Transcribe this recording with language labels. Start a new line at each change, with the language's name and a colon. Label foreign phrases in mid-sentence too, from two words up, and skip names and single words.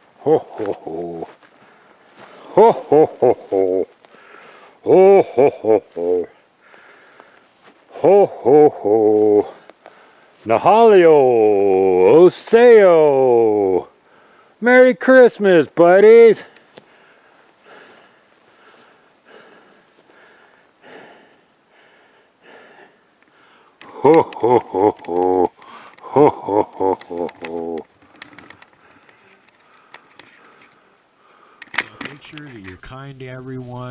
English: ho ho ho. Ho ho ho ho. Ho ho ho ho. Ho ho ho. Nahalio. Oseo. Merry Christmas, buddies. Ho ho ho ho. Ho ho ho ho ho. Make sure that you're kind to everyone.